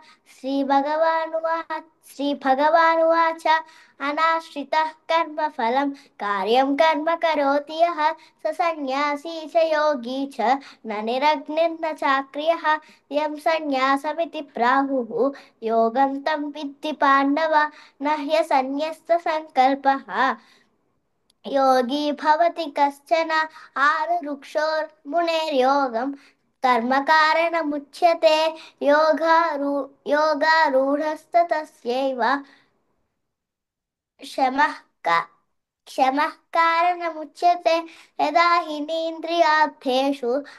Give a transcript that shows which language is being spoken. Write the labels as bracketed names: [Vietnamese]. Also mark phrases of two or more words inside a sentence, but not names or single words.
[Sanskrit] శ్రీభగవానువాచ అనాశ్రితः కర్మఫలం కార్యం కర్మ కరోతి యః స సన్యాసీ చ యోగి చ న నిరగ్నిర్న చాక్రియః యం సన్యాసమితి ప్రాహుః యోగం తం విద్ధి పాండవ న హ్యసన్యస్త సంకల్పః योगी भवति कश्चन आरुरुक्षोर्मुनेर्योगं कर्मकारणमुच्यते योगारूढस्ततस्यैव शमः क्षमः कारणमुच्यते यदा हीनेन्द्रियार्थेषु